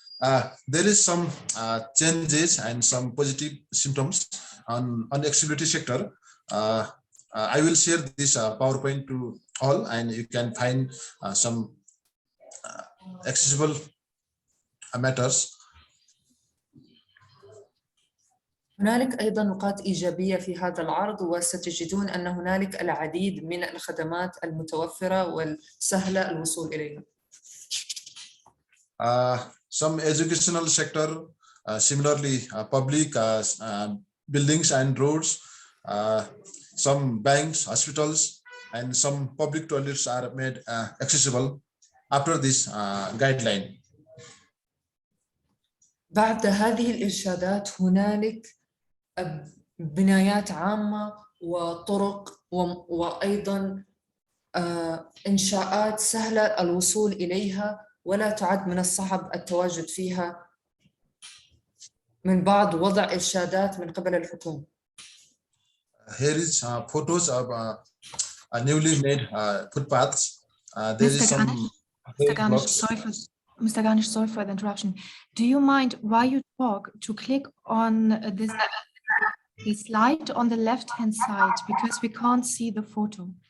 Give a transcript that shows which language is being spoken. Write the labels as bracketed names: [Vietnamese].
[English] There is some changes and some positive symptoms on the accessibility sector. I will share this PowerPoint to all, and you can find some accessible matters. [Arabic] هنالك أيضاً نقاط إيجابية في هذا العرض، وستجدون أن هنالك العديد من الخدمات المتوفرة والسهلة الوصول إليها. [English] Some educational sector, similarly public buildings and roads, some banks, hospitals, and some public toilets are made accessible after this guideline. [Arabic] بعد هذه الإرشادات هنالك بنايات عامة وطرق وأيضاً إنشاءات سهلة الوصول إليها ولا تعد من الصعب التواجد فيها من بعد وضع إرشادات من قبل الحكومة. [English] Here is photos of newly made footpaths. There is some. Mr. Garnish, sorry for the interruption. Do you mind while you talk to click on this slide on the left-hand side, because we can't see the photo?